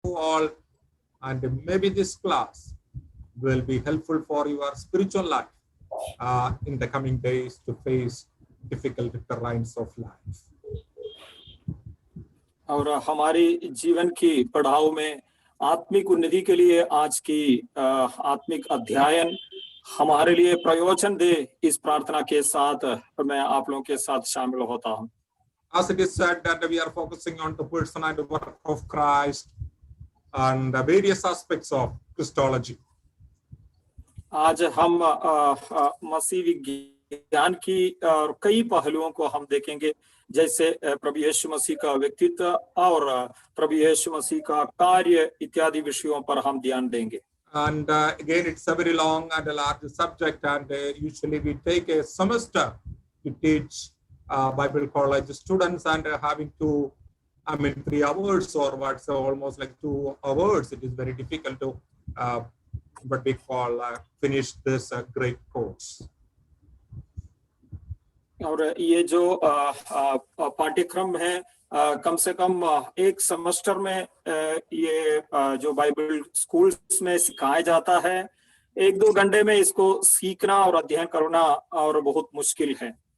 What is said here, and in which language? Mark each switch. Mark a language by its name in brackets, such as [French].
[English] all, and maybe this class will be helpful for your spiritual life in the coming days to face difficult terrains of life. [Hindi] और हमारी जीवन की पड़ाव में आत्मिक उन्नति के लिए आज की आत्मिक अध्ययन हमारे लिए प्रयोजन दे, इस प्रार्थना के साथ मैं आप लोगों के साथ शामिल होता हूं। [English] As it is said that we are focusing on the person and the work of Christ and the various aspects of Christology. [Hindi] आज हम मसीह विज्ञान की कई पहलुओं को हम देखेंगे, जैसे प्रभु यीशु मसीह का व्यक्तित्व और प्रभु यीशु मसीह का कार्य इत्यादि विषयों पर हम ध्यान देंगे। [English] And again, it's a very long and a large subject, and usually we take a semester to teach Bible college students, and having 3 hours or what, so almost like 2 hours. It is very difficult to what we call finish this great course. [Hindi] और ये जो पाठ्यक्रम है कम से कम एक semester में ये जो बाइबल स्कूल्स में सिखाया जाता है, 1-2 घंटे में इसको सीखना और अध्ययन करना और बहुत मुश्किल है।